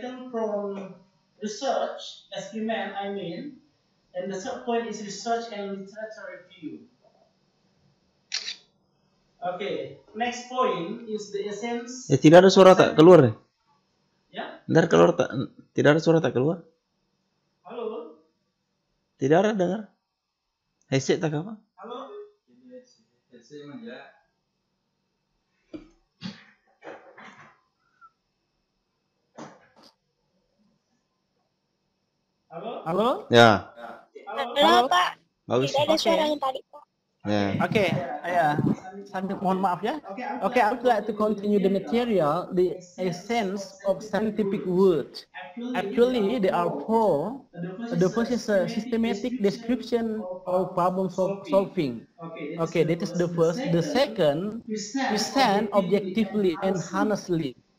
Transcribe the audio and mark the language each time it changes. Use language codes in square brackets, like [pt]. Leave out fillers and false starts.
[en] from research experiment, I mean, and the third point is research and literature review. Okay, next point is the essence. [id] Tidak ada suara tak keluar deh. Ya? Bentar keluar tak? Tidak ada suara tak keluar? Halo? Tidak ada dengar? Headset tak apa? Halo? Headset aja. Halo? Halo? Ya. Halo, Pak. Bagus. Tidak ada suara yang tadi, Pak. Ya. Okay, sambil mohon maaf ya. [en] Okay, I would like to continue the material, the essence of scientific word. Actually, there are four. The first is a systematic description of problem solving. Okay, that is the first. The second, present objectively and honestly.